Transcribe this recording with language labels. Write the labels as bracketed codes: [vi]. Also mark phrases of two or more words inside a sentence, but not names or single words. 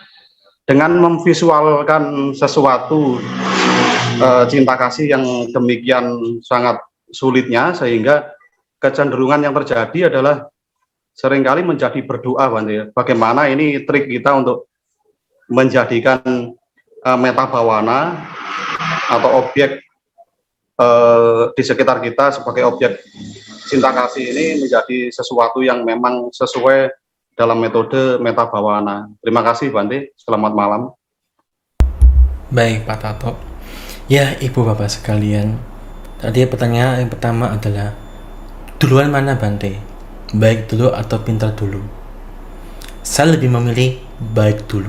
[id] Dengan memvisualkan sesuatu cinta kasih yang demikian sangat sulitnya, sehingga kecenderungan yang terjadi adalah seringkali menjadi berdoa Bante. Bagaimana ini trik kita untuk menjadikan [pi] metta bhavana [id] atau objek di sekitar kita sebagai objek cinta kasih ini menjadi sesuatu yang memang sesuai dalam metode [pi] metta bhavana. [id] Terima kasih Bante, selamat malam. Baik Pak Tato. Ya Ibu Bapak sekalian, tadi pertanyaan yang pertama adalah duluan mana Bante? Baik dulu atau pintar dulu? Saya lebih memilih baik dulu.